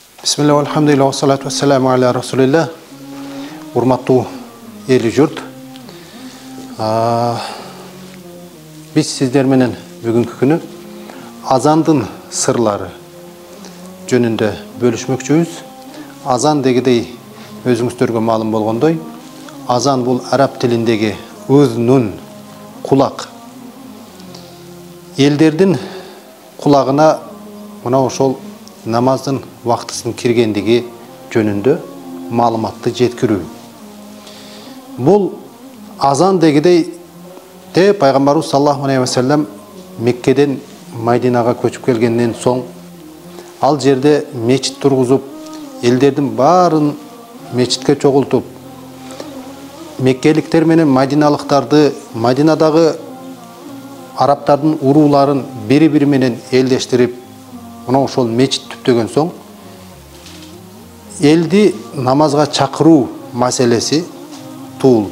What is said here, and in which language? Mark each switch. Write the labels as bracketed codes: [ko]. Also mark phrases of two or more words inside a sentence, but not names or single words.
[ar] بسم الله، الحمد لله، والصلاة والسلام على رسول الله. [ky] Урматтуу эли журт. Биз сиздер менен бүгүнкү күнү азандын сырлары жөнүндө бөлүшмөкчүбүз. Азан дегидей өзүңүздөргө маалым болгондой, азан бул араб тилиндеги узнун, кулак. Элдердин кулагына мына ошол намаздын вактысын киргендиги жөнүндө маалыматты жеткирүү. Бул азан дегидей пайгамбарыбыз [ar] صلى الله عليه وسلم [ky] Меккеден Мадинага көчүп келгенден соң ал жерде мечит тургузуп, элдердин баарын мечитке чогултуп, меккеликтер менен мадиналыктарды, Мадинадагы арабтардын урууларын бири-бири менен элдештирип, мына ошол мечит түптөгөн соң элди намазга чакыруу маселеси туулду.